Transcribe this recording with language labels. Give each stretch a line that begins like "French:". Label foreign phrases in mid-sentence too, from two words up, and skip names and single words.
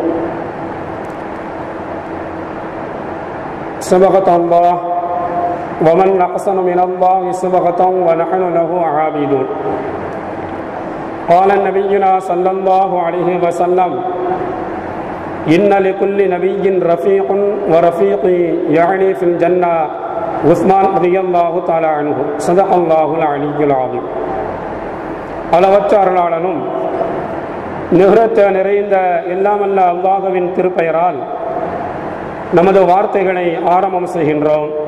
Arabic: صبغة الله ومن أحسن من الله صبغة ونحن له عابدون. قال نبينا صلى الله عليه وسلم: إن لكل نبي رفيق ورفيقي يعني في الجنة عثمان رضي الله تعالى عنه. صدق الله العلي العظيم.
Tamil: அளவற்ற அருளாளனும் நிகரற்ற நிறைந்த எல்லாமல்ல அல்லாஹ்வின் திருப்பெயரால் நமது வார்த்தைகளை ஆரம்பம் செய்கின்றோம்.